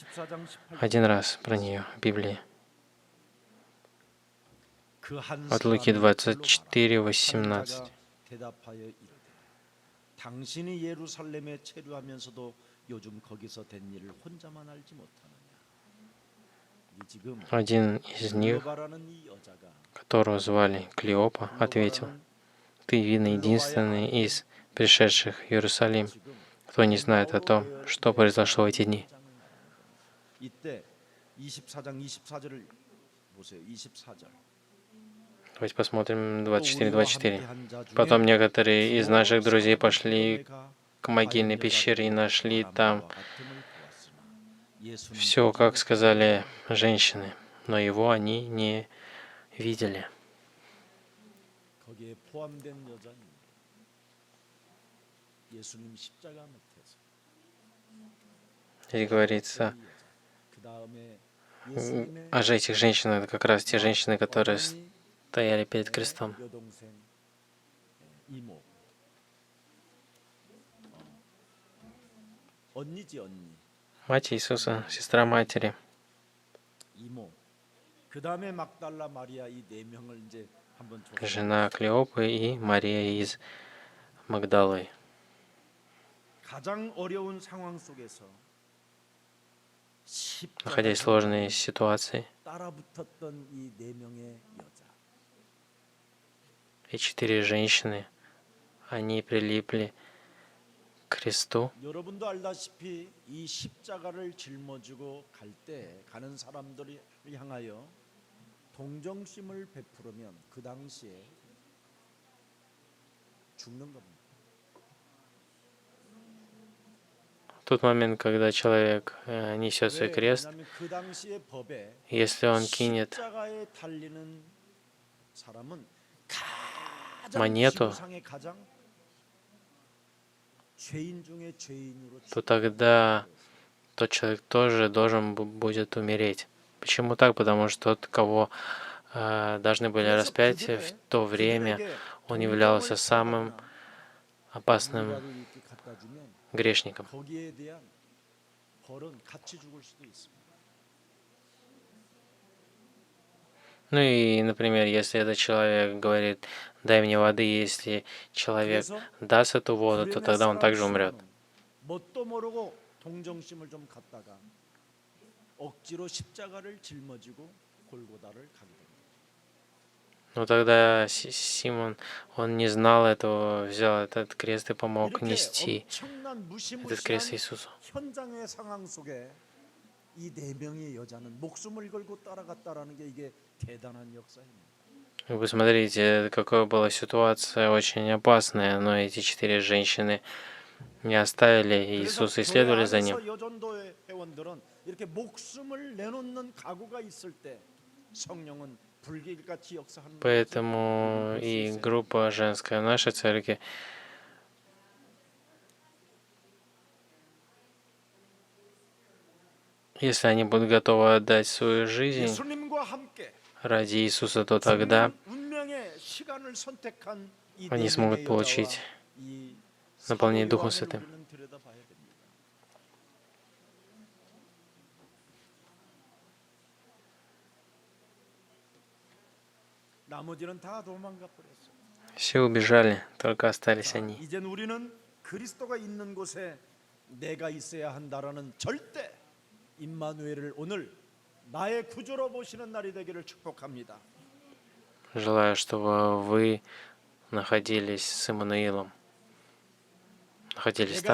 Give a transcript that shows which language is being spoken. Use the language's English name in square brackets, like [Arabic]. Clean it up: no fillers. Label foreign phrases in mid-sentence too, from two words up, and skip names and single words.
[Korean] 24장 18절. [Russian] один раз про нее в Библии. [Korean] 그한 [Russian] От Луки [Korean] 사람이 24:18. 자가 대답하여 이르되 당신이 예루살렘에 체류하면서도 요즘 거기서 된 일을 혼자만 알지 못하느냐. 이 지금 [Russian] Один из них, [Korean] 글로바라는 이 여자가 [Russian] которого звали Клеопа, ответил: «Ты, видно, единственный из пришедших в Иерусалим, [Korean] 지금 [Russian] кто не знает о том, что произошло в эти дни». [Korean] 이때 24장 24절을 보세요. 24절. [Russian] Давайте посмотрим 24:24. Потом некоторые из наших друзей пошли к могильной пещере и нашли там все, как сказали женщины, но его они не видели. [Korean] 거기에 포함된 여자입니다. 예수님 십자가 밑에서. [Russian] Здесь говорится [Korean] 그 다음에 [Russian] о этих женщинах, это как раз те женщины, которые стояли перед крестом. [Korean] 여동생 이모 언니지 언니 [Russian] Мать Иисуса, сестра матери, [Korean] 이모 그 다음에 막달라 마리아 이 4명을 이제 한번 조사. [Russian] жена Клеопы и Мария из Магдалы. [Korean] 가장 어려운 상황 속에서 [Russian] Находясь в сложной ситуации, [Korean] 따라붙었던 이 4명의 여자. [Russian] и 4 женщины, они прилипли к кресту. [Korean] 여러분도 알다시피 이 십자가를 짊어지고 갈 때 가는 사람들을 향하여 동정심을 베풀으면 그 당시에 죽는 겁니다. [Russian] В тот момент, когда человек несет свой крест, [Korean] 왜냐하면 그 당시의 법에 [Russian] если он кинет [Korean] 십자가에 달리는 사람은 가장 [Russian] монету, [Korean] 지구상의 가장 죄인 중에 죄인으로 [Russian] то тогда тот человек тоже должен будет умереть. Почему так? Потому что тот, кого должны были распять в то время, он являлся самым опасным [Korean] 미라를 이렇게 갖다 주면 [Russian] грешником. [Korean] 거기에 대한 벌은 같이 죽을 수도 있습니다. [Russian] Ну и, например, если этот человек говорит: «Дай мне воды», если человек [Korean] 그래서 [Russian] даст эту воду, то [Korean] 불행의 [Russian] тогда он также [Korean] 사람 [Russian] умрет. [Korean] 시몬은 뭣도 모르고 동정심을 좀 갖다가 억지로 십자가를 짊어지고 골고다를 가게 됩니다. [Russian] Но тогда Симон, он не знал этого, взял этот крест и помог [Korean] 이렇게 [Russian] нести [Korean] 엄청난 [Russian] этот крест [Korean] 무시무시한 [Russian] Иисусу. [Korean] 현장의 상황 속에 이 4명의 여자는 목숨을 걸고 따라갔다라는 게 이게 대단한 역사입니다. [Russian] Вы посмотрите, какая была ситуация очень опасная, но эти 4 женщины не оставили [Korean] 그래서 [Russian] Иисуса и [Korean] 교회 [Russian] следовали за [Korean] 안에서 [Russian] Ним. [Korean] 여전도의 회원들은 이렇게 목숨을 내놓는 각오가 있을 때 성령은 불길같이 역사하는 [Russian] Поэтому и группа женская в нашей церкви, Если они будут готовы отдать свою жизнь [Korean] 예수님과 함께 [Russian] ради Иисуса, то тогда [Korean] 중요한 운명의 시간을 선택한 이 [Russian] они [Korean] 네 [Russian] смогут [Korean] 명의 여자와 [Russian] получить [Korean] 이 사도 [Russian] наполнение Духом [Korean] 요한을 [Russian] Святым. [Korean] 우리는 들여다봐야 됩니다. 나머지는 다 도망가 버렸어요. [Russian] Все убежали, только остались они. [Korean] 이젠 우리는 그리스도가 있는 곳에 내가 있어야 한다라는 절대 임마누엘을 오늘 나의 구주로 보시는 날이 되기를 축복합니다. [Russian] Желаю, чтобы вы находились с Иммануилом, находились